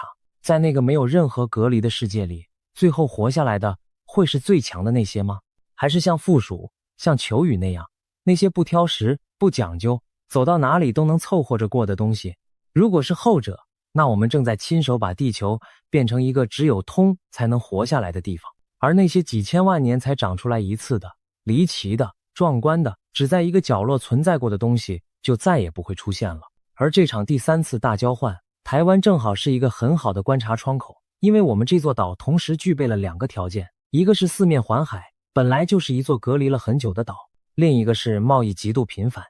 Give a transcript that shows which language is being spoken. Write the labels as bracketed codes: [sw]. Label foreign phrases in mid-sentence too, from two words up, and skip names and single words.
[zh] 在那個沒有任何隔離的世界裡，最後活下來的會是最強的那些嗎？還是像負鼠、像球羽那樣，那些不挑食、不講究，走到哪裡都能湊合着過的東西？如果是後者，那我們正在親手把地球變成一個只有通才能活下來的地方。而那些幾千萬年才長出來一次的、離奇的、壯觀的，只在一個角落存在過的東西，就再也不會出現了。而這場第3次大交換，台灣正好是一個很好的觀察窗口，因為我們這座島同時具備了2個條件，一個是四面環海，本來就是一座隔離了很久的島，另一個是貿易極度頻繁。